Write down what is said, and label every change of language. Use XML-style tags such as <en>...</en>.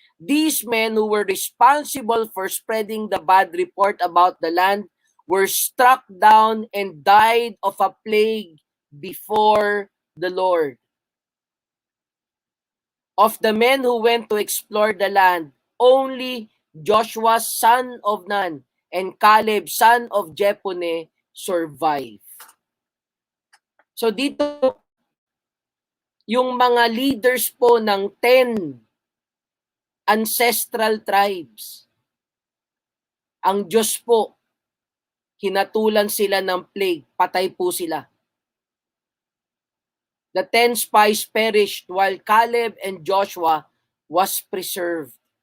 <en>These men who were responsible for spreading the bad report about the land were struck down and died of a plague before the Lord. Of the men who went to explore the land, only Joshua, son of Nun, and Caleb, son of Jephunneh, survived.</en> <tl>So dito, yung mga leaders po ng 10 ancestral tribes, ang Diyos po, hinatulan sila ng plague, patay po sila.</tl> <en>The 10 spies perished while Caleb and Joshua was preserved.</en>